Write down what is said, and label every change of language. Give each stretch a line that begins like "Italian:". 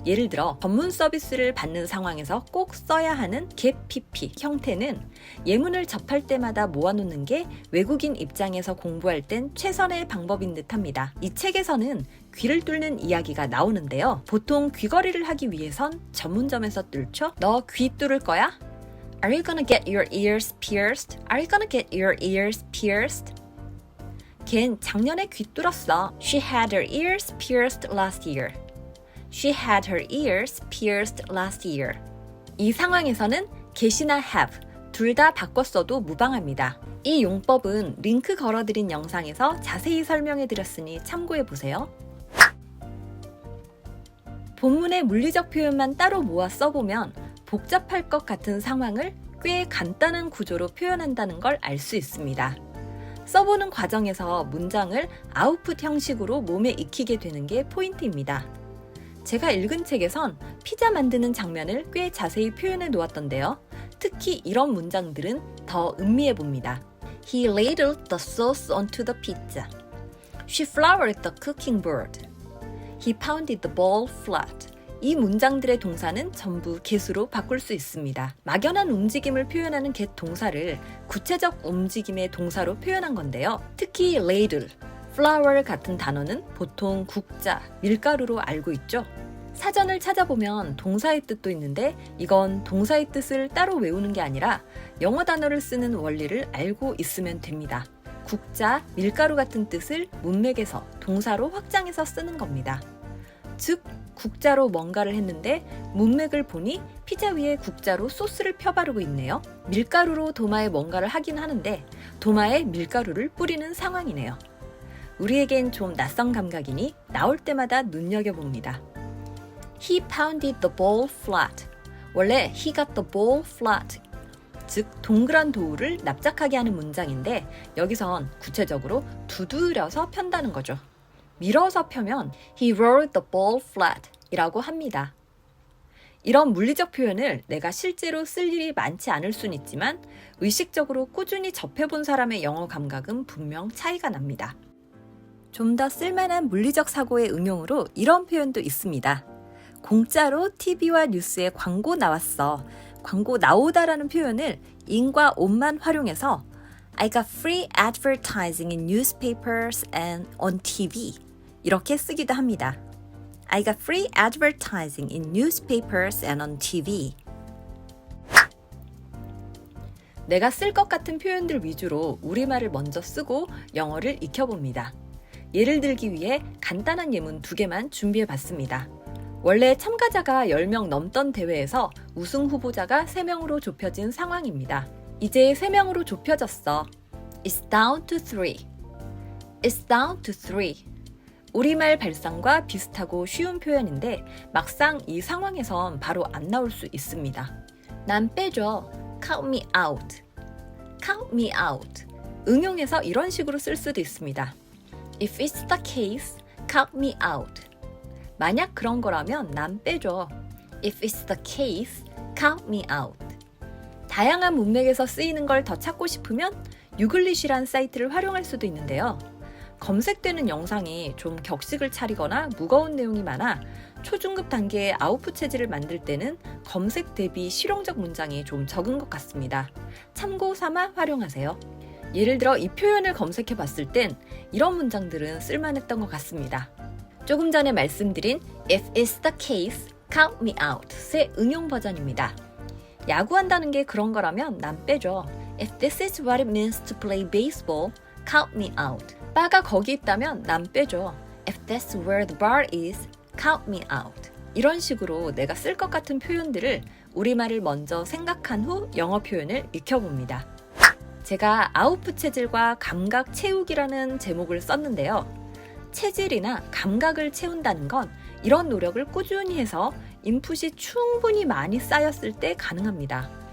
Korean: 예를 들어 전문 서비스를 받는 상황에서 꼭 써야 하는 get PP 형태는 예문을 접할 때마다 모아놓는 게 외국인 입장에서 공부할 땐 최선의 방법인 듯합니다. 이 책에서는 귀를 뚫는 이야기가 나오는데요. 보통 귀걸이를 하기 위해선 전문점에서 뚫죠. 너 귀 뚫을 거야?
English: Are you gonna get your ears pierced? Are you gonna get your ears pierced?
Korean: 걘 작년에 귀 뚫었어.
English: She had her ears pierced last year. She had her ears pierced last year.
Korean: 이 상황에서는 get이나 have 둘 다 바꿨어도 무방합니다. 이 용법은 링크 걸어드린 영상에서 자세히 설명해드렸으니 참고해보세요. 본문의 물리적 표현만 따로 모아 써보면 복잡할 것 같은 상황을 꽤 간단한 구조로 표현한다는 걸 알 수 있습니다. 써보는 과정에서 문장을 아웃풋 형식으로 몸에 익히게 되는 게 포인트입니다. 제가 읽은 책에선 피자 만드는 장면을 꽤 자세히 표현해 놓았던데요. 특히 이런 문장들은 더 음미해 봅니다.
English: He ladled the sauce onto the pizza. She floured the cooking board. He pounded the bowl flat.
Korean: 이 문장들의 동사는 전부 get으로 바꿀 수 있습니다. 막연한 움직임을 표현하는 get 동사를 구체적 움직임의 동사로 표현한 건데요. 특히 ladle, flour 같은 단어는 보통 국자, 밀가루로 알고 있죠. 사전을 찾아보면 동사의 뜻도 있는데 이건 동사의 뜻을 따로 외우는 게 아니라 영어 단어를 쓰는 원리를 알고 있으면 됩니다. 국자, 밀가루 같은 뜻을 문맥에서 동사로 확장해서 쓰는 겁니다. 즉, 국자로 뭔가를 했는데 문맥을 보니 피자 위에 국자로 소스를 펴바르고 있네요. 밀가루로 도마에 뭔가를 하긴 하는데 도마에 밀가루를 뿌리는 상황이네요. 우리에겐 좀 낯선 감각이니 나올 때마다 눈여겨봅니다.
English: He pounded the bowl flat.
Korean: 원래
English: he got the bowl flat.
Korean: 즉 동그란 도우를 납작하게 하는 문장인데 여기선 구체적으로 두드려서 편다는 거죠. 밀어서 펴면
English: he rolled the ball flat
Korean: 이라고 합니다. 이런 물리적 표현을 내가 실제로 쓸 일이 많지 않을 순 있지만 의식적으로 꾸준히 접해본 사람의 영어 감각은 분명 차이가 납니다. 좀 더 쓸만한 물리적 사고의 응용으로 이런 표현도 있습니다. 공짜로 TV와 뉴스에 광고 나왔어. 광고 나오다라는 표현을 in과 on만 활용해서
English: I got free advertising in newspapers and on TV
Korean: 이렇게 쓰기도 합니다.
English: I got free advertising in newspapers and on TV.
Korean: 내가 쓸 것 같은 표현들 위주로 우리말을 먼저 쓰고 영어를 익혀봅니다. 예를 들기 위해 간단한 예문 2개만 준비해봤습니다. 원래 참가자가 10명 넘던 대회에서 우승 후보자가 3명으로 좁혀진 상황입니다. 이제 3명으로 좁혀졌어.
English: It's down to 3. It's down to 3.
Korean: 우리말 발상과 비슷하고 쉬운 표현인데 막상 이 상황에선 바로 안 나올 수 있습니다. 난 빼줘.
English: Count me out. Count me out.
Korean: 응용해서 이런 식으로 쓸 수도 있습니다.
English: If it's the case, count me out.
Korean: 만약 그런 거라면 난 빼줘.
English: If it's the case, count me out.
Korean: 다양한 문맥에서 쓰이는 걸 더 찾고 싶으면 유글릿이란 사이트를 활용할 수도 있는데요. 검색되는 영상이 좀 격식을 차리거나 무거운 내용이 많아 초중급 단계의 아웃풋 체질을 만들 때는 검색 대비 실용적 문장이 좀 적은 것 같습니다. 참고 삼아 활용하세요. 예를 들어 이 표현을 검색해 봤을 땐 이런 문장들은 쓸만했던 것 같습니다. 조금 전에 말씀드린
English: If it's the case, count me out
Korean: 의 응용 버전입니다. 야구한다는 게 그런 거라면 난 빼줘.
English: If this is what it means to play baseball, count me out.
Korean: 바가 거기 있다면 난 빼줘.
English: If that's where the bar is, count me out.
Korean: 이런 식으로 내가 쓸 것 같은 표현들을 우리말을 먼저 생각한 후 영어 표현을 익혀봅니다. 제가 아웃풋 체질과 감각 채우기라는 제목을 썼는데요. 체질이나 감각을 채운다는 건 이런 노력을 꾸준히 해서 인풋이 충분히 많이 쌓였을 때 가능합니다.